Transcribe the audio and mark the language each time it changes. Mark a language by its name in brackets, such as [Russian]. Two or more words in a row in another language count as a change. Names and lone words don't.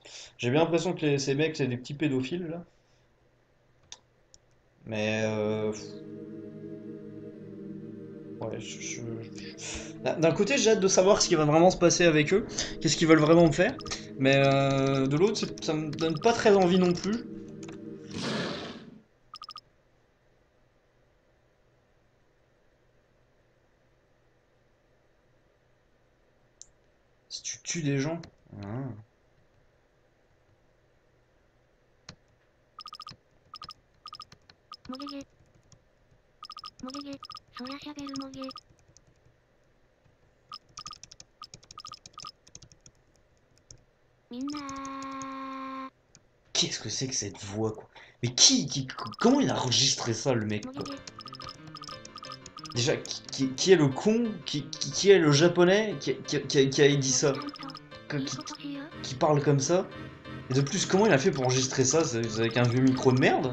[French] J'ai bien l'impression que ces mecs, c'est des petits pédophiles, là. Mais, ouais, d'un côté, j'ai hâte de savoir ce qui va vraiment se passer avec eux, qu'est-ce qu'ils veulent vraiment me faire. Mais, de l'autre, ça me donne pas très envie non plus. Si tu tues des gens. Ah. [Japanese] もげげ。もげげ。そらしゃべるもげ。みんな [French] Qu'est-ce que c'est que cette voix, quoi? Mais comment il a enregistré ça, le mec, [Japanese] もげ [French] quoi? [Japanese] げ。 [French] Déjà, qui est le con, qui est le japonais qui a dit [Japanese] おじ [French] ça? [Japanese] さんと [French] Que- [Japanese] いい [French] qui, [Japanese] ことしよう。 [French] qui parle comme ça? Et de plus, comment il a fait pour enregistrer ça? C'est avec un vieux micro de merde?